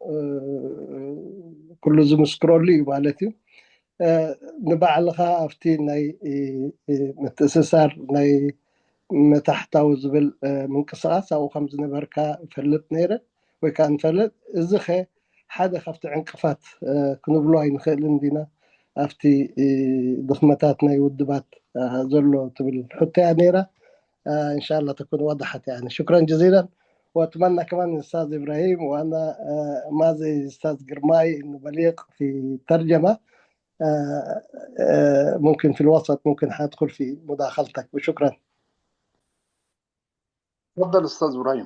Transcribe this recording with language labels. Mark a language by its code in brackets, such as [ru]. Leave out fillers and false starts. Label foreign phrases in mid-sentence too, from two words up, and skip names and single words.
[ti] ኩሉ ዝምስክረሉ እዩ ማለት እዩ። ንባዕልኻ ኣብቲ ናይ ምትእስሳር ናይ መታሕታዊ ዝብል ምንቅስቃስ ኣብኡ ከም ዝነበርካ ይፈልጥ ነይረ ወይ ከዓ ንፈልጥ። እዚ ኸ ሓደ ካብቲ ዕንቅፋት ክንብሎ ኣይንኽእልን ዲና ኣብቲ ድኽመታት ናይ ውድባት ዘሎ ትብል ሕቶ እያ ነይራ። [ar] إن شاء الله تكون وضحت يعني. شكرا جزيلا، وأتمنى كمان الأستاذ إبراهيم وأنا ما زي الأستاذ قرماي إنه بليغ في ترجمة ممكن في الوسط ممكن حادخل في مداخلتك. وشكرا. تفضل أستاذ إبراهيم.